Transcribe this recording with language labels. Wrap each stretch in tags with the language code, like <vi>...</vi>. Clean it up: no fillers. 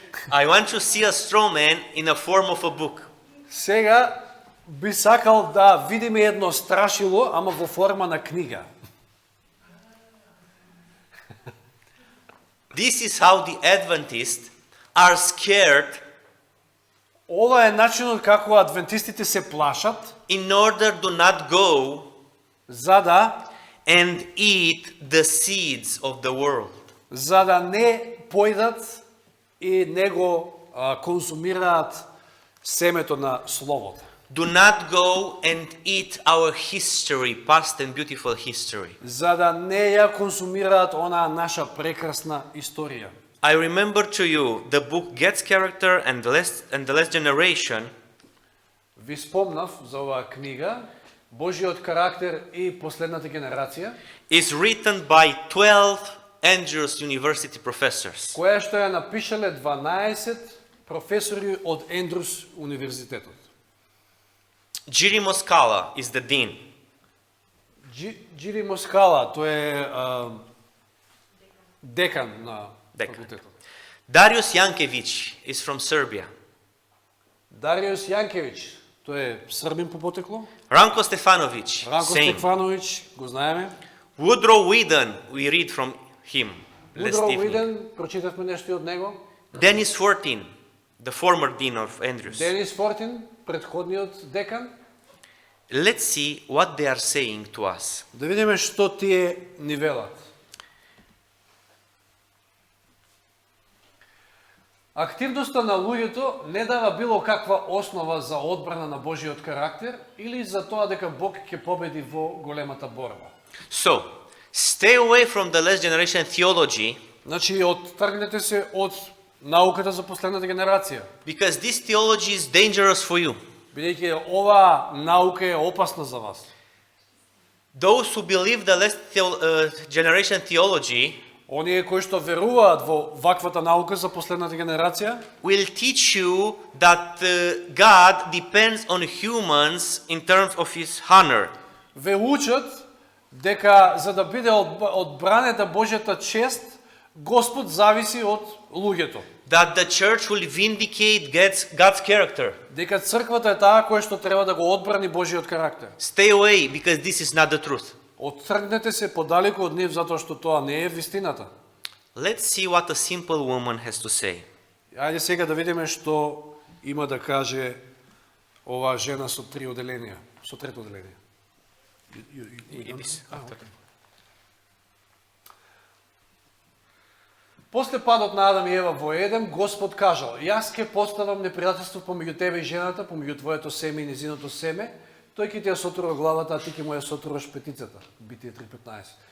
<en>I want to see a straw man in the form of a book.</en> <mk>Сега би сакал да видиме едно страшило, ама во форма на книга.</mk> <en>This is how the Adventists are scared</en> <mk>Ова е начинот како адвентистите се плашат,</mk> <en>in order to not go</en> <mk>за да</mk> <en>and eat the seeds of the world.</en> <mk>не појдат и не го консумираат семето на словото.</mk> <en>Do not go and eat our history, past and beautiful history.</en> <mk>За да не ја консумираат онаа наша прекрасна историја.</mk> <en>I remember to you the book Gets Character and the Last Generation.</en> <mk>Ви спомнав за оваа книга, Божиот карактер и последната генерација,</mk> <en>Is written by 12 Andrews University professors.</en> <mk>која што ја напишале 12 професори од Ендрус универзитетот.</mk> <en>Giri Moskala is the dean.</en> <mk>Джири Москала, тој е декан на Декан. факултетот.</mk> <en>Darius Yankevic is from Serbia.</en> <mk>Дариус Јанкевиќ, тој е србин по потекло.</mk> <en>Ranko Stefanovic,</en> <mk>Ранко</mk> <en>same.</en> <mk>Стефановиќ, го знаеме.</mk> <en>Woodrow Whedon, we read from him last</en> <mk>Удро</mk> <en>evening.</en> <mk>Уиден, прочитавме нешто и од него.</mk> <en>Dennis Fortin, the former dean of Andrews.</en> <mk>Денис Фортин, претходниот декан.</mk> <en>Let's see what they are saying to us.</en> <mk>Да видиме што тие ни велат. Активноста на луѓето не дава било каква основа за одбрана на Божиот карактер или за тоа дека Бог ќе победи во големата борба.</mk> <en>So, Stay away from the last generation theology</en> <mk>Значи, оттргнете се од науката за последната генерација.</mk> <en>because this theology is dangerous for you.</en> <mk>Бидејќи оваа наука е опасна за вас.</mk> <en>Those who believe the last generation theology</en> <mk>Оние кои што веруваат во ваквата наука за последната генерација,</mk> <en>will teach you that God depends on humans in terms of his honor.</en> <mk>ве учат дека за да биде одбранета Божјата чест, Господ зависи од луѓето.</mk> <en>That the church will vindicate God's character.</en> <mk>Дека црквата е таа која што треба да го одбрани Божјиот карактер.</mk> <en>Stay away because this is not the truth.</en> <mk>Оттргнете се подалеку од нив затоа што тоа не е вистината.</mk> <en>Let's see what a simple woman has to say.</en> <mk>Ајде сега да видиме што има да каже оваа жена со три оделенија, со трето оделение.</mk> <en>It is after.</en> <mk>После падот на Адам и Ева во Едем, Господ кажал: јас ќе поставам непријателство помеѓу тебе и жената, помеѓу твоето семе и незиното семе, тој ќе ти ја сотура главата, а ти ќе му ја сотураш петицата. Битие 3:15.</mk>